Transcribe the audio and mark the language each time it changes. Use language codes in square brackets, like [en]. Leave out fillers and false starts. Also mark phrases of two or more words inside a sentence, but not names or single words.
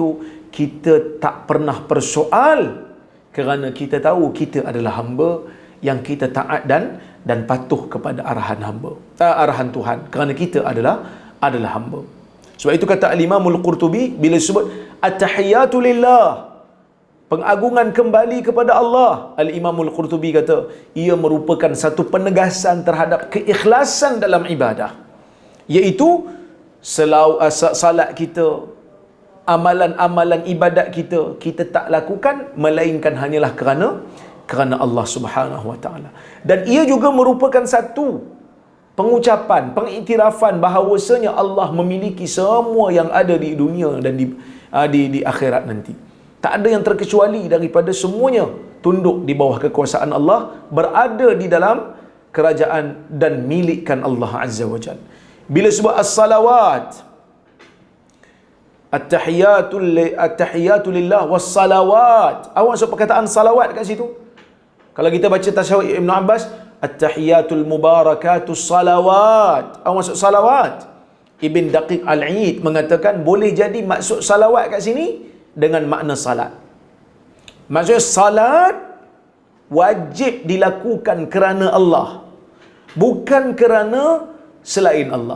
[ms] Kita tak pernah persoal, kerana kita tahu kita adalah hamba yang kita taat dan patuh kepada arahan hamba, arahan Tuhan, kerana kita adalah hamba. Sebab itu kata Al-Imam Al-Qurtubi, bila sebut [ar] التحيات لله, [ms] pengagungan kembali kepada Allah, Al-Imam Al-Qurtubi kata ia merupakan satu penegasan terhadap keikhlasan dalam ibadah, iaitu salat kita, amalan-amalan ibadat kita tak lakukan melainkan hanyalah kerana Allah [ar] سبحانه وتعالى. [ms] Dan ia juga merupakan satu pengucapan, pengiktirafan bahawasanya Allah memiliki semua yang ada di dunia dan di akhirat nanti. Tak ada yang terkecuali daripada semuanya tunduk di bawah kekuasaan Allah, berada di dalam kerajaan dan milikkan Allah [ar] عز وجل. [ms] Bila sebut as-salawat, [ar] التحيات لله والصلوات, [ms] awak maksud perkataan salawat kat situ. Kalau kita baca tasyahud Ibn Abbas, [ar] التحيات المباركات الصلوات, [ms] apa maksud salawat? Ibn Daqiq Al-Eid mengatakan boleh jadi maksud salawat kat sini dengan makna salat. Maksudnya salat wajib dilakukan kerana Allah, bukan kerana selain Allah.